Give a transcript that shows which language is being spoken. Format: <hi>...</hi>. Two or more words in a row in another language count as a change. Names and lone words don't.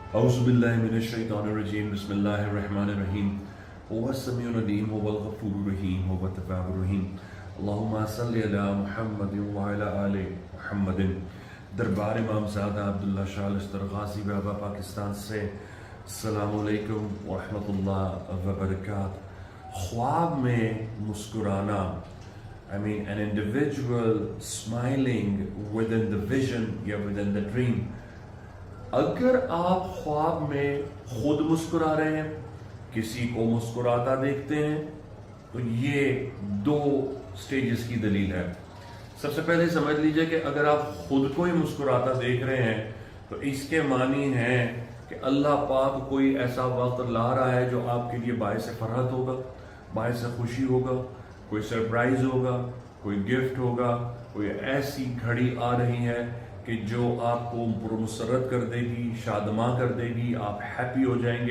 <ar>أعوذ بالله من الشيطان الرجيم بسم الله الرحمن الرحيم هو السميع العليم هو الغفور الرحيم هو التواب الرحيم اللهم صل على محمد وعلى آل محمد.</ar> <ur>دربار امام زادہ عبداللہ شاہ الستر غازی بابا پاکستان سے</ur> <ar>السلام عليكم ورحمة الله وبركاته.</ar> <ur>خواب میں مسکرانا,</ur> <en>an individual smiling within the vision या within the dream।</en> <ur>اگر آپ خواب میں خود مسکرا رہے ہیں، کسی کو مسکراتا دیکھتے ہیں، تو یہ دو سٹیجز کی دلیل ہے. سب سے پہلے سمجھ لیجیے کہ اگر آپ خود کو ہی مسکراتا دیکھ رہے ہیں تو اس کے معنی ہے کہ اللہ پاک کوئی ایسا وقت لا رہا ہے جو آپ کے لیے باعث فرحت ہوگا، باعث خوشی ہوگا، کوئی سرپرائز ہوگا، کوئی گفٹ ہوگا، کوئی ایسی گھڑی آ رہی ہے کہ جو آپ کو پرمسرت کر دے گی، شادماں کر دے گی، آپ ہیپی ہو جائیں گے.</ur>